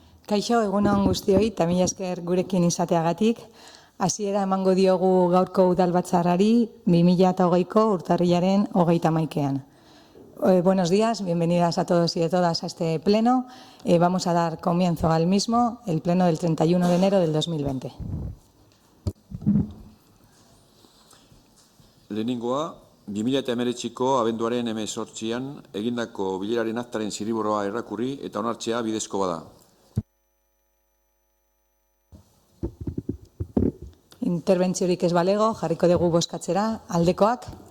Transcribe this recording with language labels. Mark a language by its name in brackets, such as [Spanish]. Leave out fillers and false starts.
[Basque] Kaixo, egun on guztioi, eta mila esker gurekin izateagatik. Hasiera emango diogu gaurko udalbatzarrari 2020ko urtarrilaren 31ean. [Spanish] Buenos días, bienvenidas a todos y a todas a este pleno. Vamos a dar comienzo al mismo, el pleno del 31 de enero del 2020. [Basque] Lehenengoa, 2019ko abenduaren 18an egindako bileraren aktaren zirriborroa errakurri eta onartzea bidezko bada. Interbentziorik ez balego, jarriko dugu bozkatzera, aldekoak.